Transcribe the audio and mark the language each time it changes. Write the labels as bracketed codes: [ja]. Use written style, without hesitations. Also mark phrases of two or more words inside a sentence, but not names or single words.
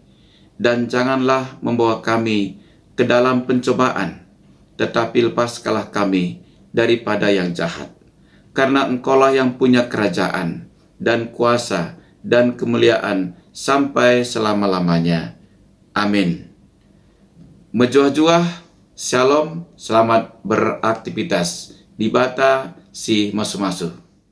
[id] Dan janganlah membawa kami ke dalam pencobaan, tetapi lepaskanlah kami daripada yang jahat. Karena Engkaulah yang punya kerajaan, dan kuasa, dan kemuliaan sampai selama-lamanya. Amin. Mejuah-juah, shalom, selamat beraktivitas. [btx] Dibata si masu-masu.